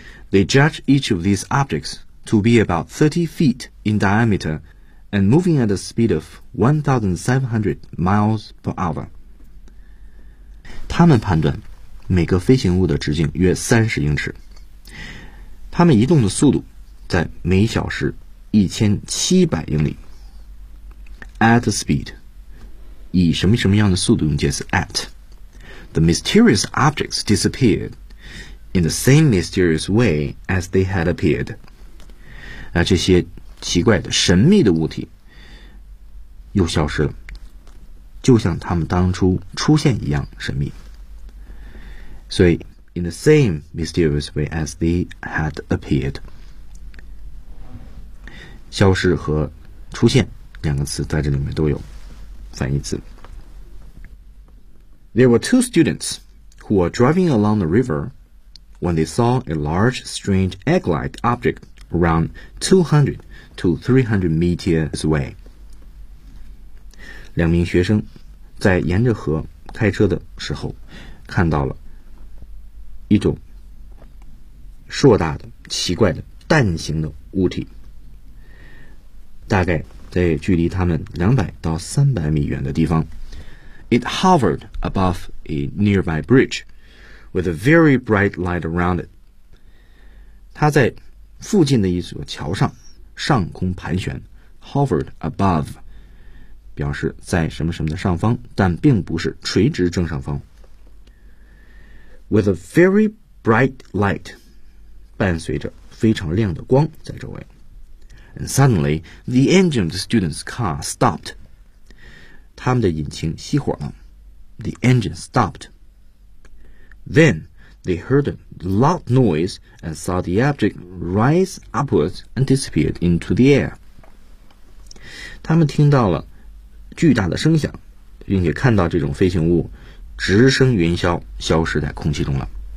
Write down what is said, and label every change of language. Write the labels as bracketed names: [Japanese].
[English] They judge each of these objects to be about 30 feet in diameter and moving at a speed of 1,700 miles per hour. [Chinese] 他们判断每个飞行物的直径约30英尺，它们移动的速度在每小时1700英里。 [English] At a speed， [Chinese] 以什么什么样的速度用介词 at。 [English] The mysterious objects disappeared in the same mysterious way as they had appeared. [Chinese] 那这些奇怪的神秘的物体又消失了，就像他们当初出现一样神秘。 [English] 所以 in the same mysterious way as they had appeared. [Chinese] 消失和出现两个词在这里面都有反义词。 [English] There were two students who were driving along the river when they saw a large, strange egg-like object around 200 to 300 meters away. [Chinese] 两名学生在沿着河开车的时候看到了一种硕大的、奇怪的、蛋形的物体，大概在距离他们200到300米远的地方。 [English] It hovered above a nearby bridge with a very bright light around it. [Chinese] 它在附近的一座桥上上空盘旋， [English] hovered above [Chinese] 表示在什么什么的上方，但并不是垂直正上方。 [English] With a very bright light [Chinese] 伴随着非常亮的光在周围。 [English] And suddenly, the engine of the student's car stopped. [Chinese] 他们的引擎熄火了。 [English] The engine stopped. Then they heard a loud noise and saw the object rise upwards and disappeared into the air. [Chinese] 他们听到了巨大的声响，并且看到这种飞行物直升云霄，消失在空气中了。